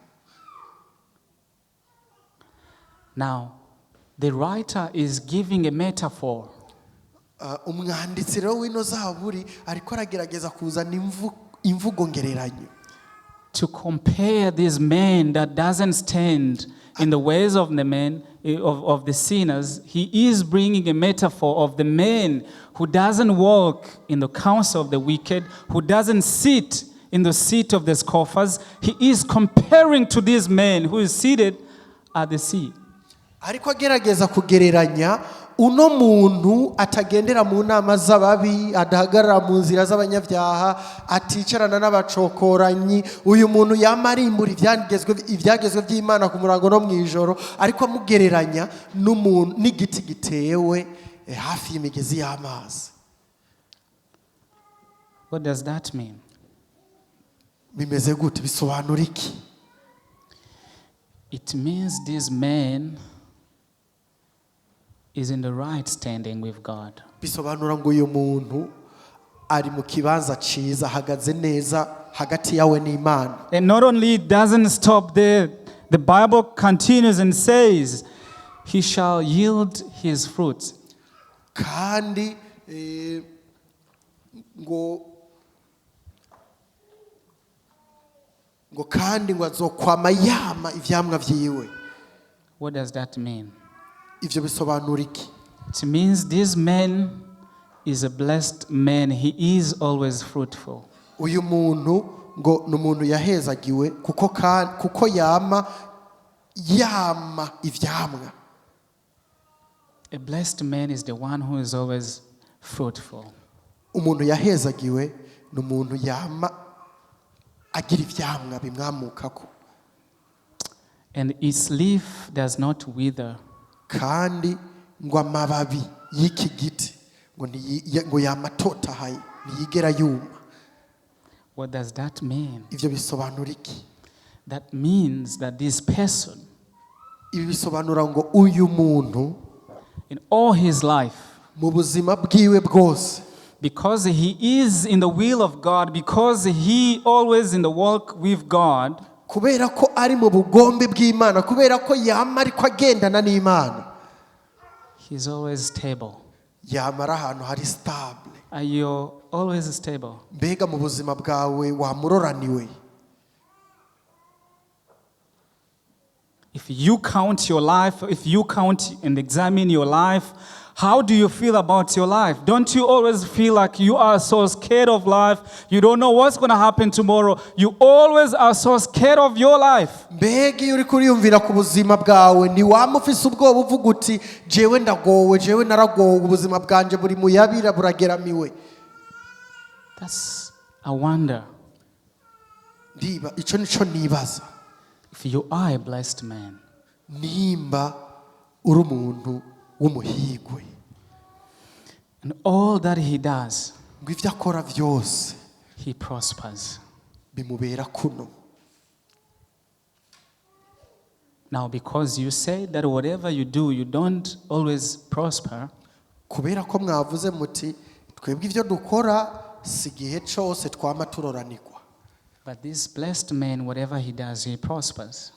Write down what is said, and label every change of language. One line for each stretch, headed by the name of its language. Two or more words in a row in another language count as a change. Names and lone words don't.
English: Now, the writer is giving a metaphor.
Rundi: Umwanditsi rero w'ino Zaburi ariko aragerageza kuzana imvugo ngereranyo.
English: To compare this man that doesn't stand in the ways of the men, of the sinners, he is bringing a metaphor of the man who doesn't walk in the counsel of the wicked, who doesn't sit in the seat of the scoffers. He is comparing to this man who is seated at the sea.
Rundi: ariko agerageza kugereranya uno muntu atagendera mu nama z'ababi, adahagarara mu nzira z'abanyabyaha, aticarana n'abacokoranyi. Uyu muntu yamarimbura ibyagezwe by'Imana ku murango no mu ijoro, ariko amugereranya n'umuntu n'igiti gitewe hafi y'imigezi y'amazi.
English: What does that mean?
Rundi: Bimeze gute? Bisobanura iki?
English: It means this man is in the right standing with God.
Rundi: Bisobanura ngo uyu muntu ari mu kibanza ciza, hagaze neza hagati yawe n'Imana.
English: And not only it doesn't stop there, the Bible continues and says, he shall yield his fruits.
Rundi: Kandi ngo azokwama yama ivyamwa vyiwe.
English: What does that mean?
Rundi: Ivyo bisobanura iki?
English: It means this man is a blessed man. He is always fruitful.
Rundi: Uyu muntu ngo n'umuntu yahezagiwe kuko yama ivyamwa.
English: A blessed man is the one who is always fruitful.
Rundi: Umuntu yahezagiwe n'umuntu yama agira ivyamwa bimwamukako.
English: And its leaf does not wither.
Rundi: Kandi ngo amababi y'iki giti ngo yamatotahaye ntiyigera yuma.
English: What does that mean?
Rundi: Ivyo bisobanura iki?
English: That means that this person,
Rundi: Ibi bisobanura ngo uyu muntu
English: in all his life,
Rundi: mu buzima bwiwe bwose,
English: because he is in the will of God, because he always in the walk with God,
Rundi: kubera ko ari mu bugombe bw'Imana, kubera ko yama ariko agendana n'Imana,
English: he's always stable.
Rundi: yamara ahantu hari stable.
English: Are you always stable?
Rundi: Mbega mu buzima bwawe wamuroraniwe?
English: If you count your life, if you count and examine your life, how do you feel about your life? Don't you always feel like you are so scared of life? You don't know what's going to happen tomorrow. You always are so scared of your life.
Rundi: Mbega iyo uri kuriyumvira ku buzima bwawe ni wamufise ubwoba uvuga uti jewe ndagowe, jewe naragowe, ubuzima bwanje buri muyabira burageramiwe.
English: That's a wonder.
Rundi: Ndiba ico nico nibaza.
English: If you are a blessed man,
Rundi: nimba uri umuntu w'umuhigwe,
English: and all that he does,
Rundi: ngo ivyo akora vyose
English: he prospers.
Rundi: bimubera kuno.
English: Now, because you say that whatever you do, you don't always prosper,
Rundi: kubera ko mwavuze muti twebwe ivyo dukora si igihe cose twama turoranirwa,
English: but this blessed man, whatever he does, he prospers.